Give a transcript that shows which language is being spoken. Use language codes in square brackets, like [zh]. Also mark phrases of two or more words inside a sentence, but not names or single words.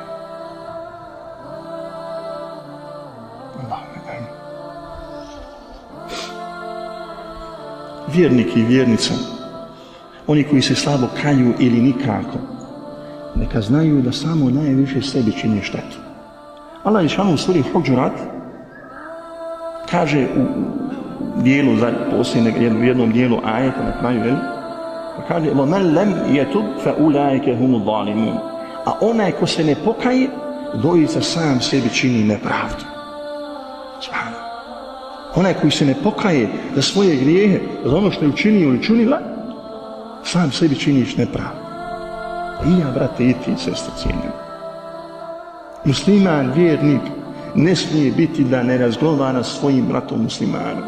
[bs] Vjernik i vjernica, oni koji se slabo kaju ili nikako, neka znaju da samo najviše sebi čini štetu. Allah dželešanu u suri Huđurat kaže u dijelu, u jednom dijelu ajeta na kraju, pa kaže: [ar] وَمَنْ لَمْ يَتُبْ فَأُولَٰئِكَ هُمُ الظَّالِمُونَ. [bs] A onaj ko se ne pokaje, doista sam sebi čini nepravdu. Subhanallah. Onaj koji se ne pokaje za svoje grijehe, za ono što je učinio ili činila, sam sebi činiš nepravdu. I ja, brate, i ti, sestre cijenjeni. Musliman, vjernik, ne smije biti da ne razgovara s svojim bratom muslimanom.